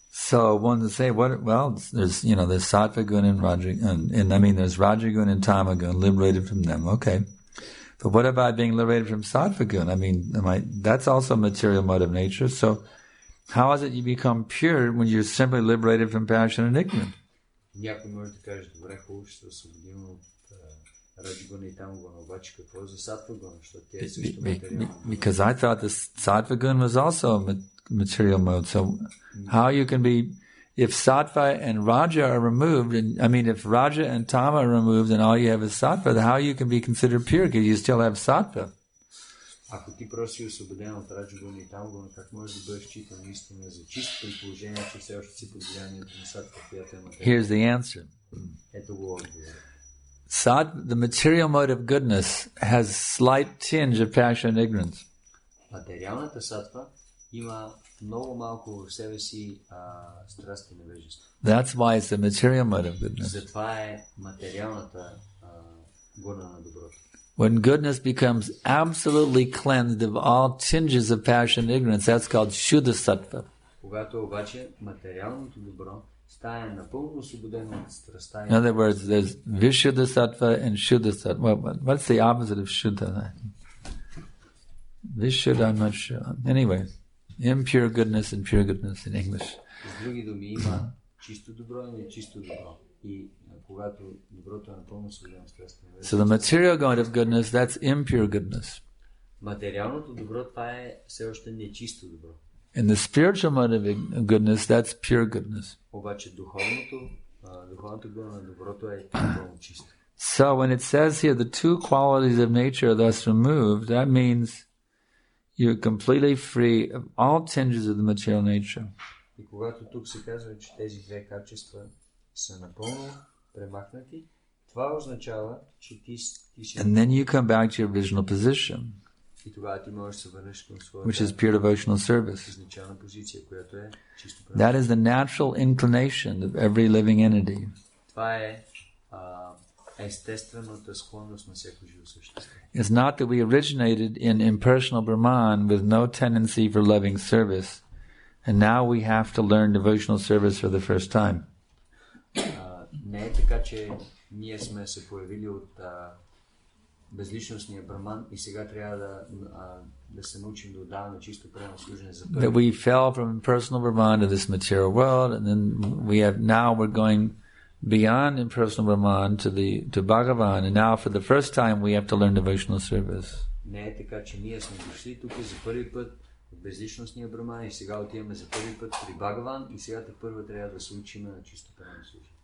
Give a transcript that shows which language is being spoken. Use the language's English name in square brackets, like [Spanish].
[English] So one to say, there's sattva guna and rajagun, and there's rajagun and tamagun liberated from them. Okay, But what about being liberated from sattva guna? I mean, that's also material mode of nature. So how is it you become pure when you're simply liberated from passion and ignorance? [Bulgarian] Някой може да каже, добре, хубаво, ще се освободим от раджгуна и тамгуна, обаче какво е за сатва гуна, защото тя е също материална. [English] Because I thought the sattva guna was also a material mode. So how you can be, if sattva and raja are removed, if raja and tama are removed and all you have is sattva, then how you can be considered pure because you still have sattva? [Bulgarian] Ако ти просто си освободен от раджгуна и тамгуна, как можеш да бъдеш считан наистина за чист при положение, че все още си под влиянието на сатва, която е материална? [English] Here's the answer. [Bulgarian] Ето го отговор. [English] The material mode of goodness has slight tinge of passion and ignorance. [Bulgarian] Материалната сатва има много малко в себе си страст и невежество. [English] That's why it's the material mode of goodness. [Bulgarian] Затова е материалната гуна на доброто. [English] When goodness becomes absolutely cleansed of all tinges of passion and ignorance, that's called Shuddha Sattva. [Bulgarian] Когато обаче материалното добро стане напълно освободено от страстта. [English] In other words, there's Vishuddha Sattva and Shuddha Sattva. What's the opposite of Shuddha? Vishuddha, I'm not sure. Anyway, impure goodness and pure goodness in English. [Bulgarian] С други думи има чисто добро и нечисто добро. И когато доброто е напълно освободено от страстта. [English] So the material mode of goodness, that's impure goodness. [Bulgarian] Материалното добро, това е все още нечисто добро. [English] In the spiritual mode of goodness, that's pure goodness. [Bulgarian] Обаче духовното гуна на доброто е напълно чисто. [English] So when it says here the two qualities of nature are thus removed, that means you're completely free of all tinges of the material nature. [Bulgarian] И когато тук се казва, че тези две качества са напълно премахнати, това означава, че ти си... [English] And then you come back to your original position, [Bulgarian] и тогава ти можеш да се върнеш към своята... [English] which is pure devotional service. [Bulgarian] изначална позиция, която е чисто [English] That is the natural inclination of every living entity. [Bulgarian] Това е естествената склонност на всяко живо същество. [English] It's not that we originated in impersonal Brahman with no tendency for loving service, and now we have to learn devotional service for the first time. [Bulgarian] Не е така, че ние сме се появили от безличностния браман и сега трябва да се научим да отдаваме чисто преданно служене за първи. [English] That we fell from impersonal Brahman to this material world, and then we're going beyond impersonal Brahman to Bhagavan, and now for the first time we have to learn devotional service. [Bulgarian] Не е така, че ние сме дошли тук за първи път от безличностния браман и сега отиваме за първи път при Бхagavan и сега първо трябва да се учим на чисто преданно служене.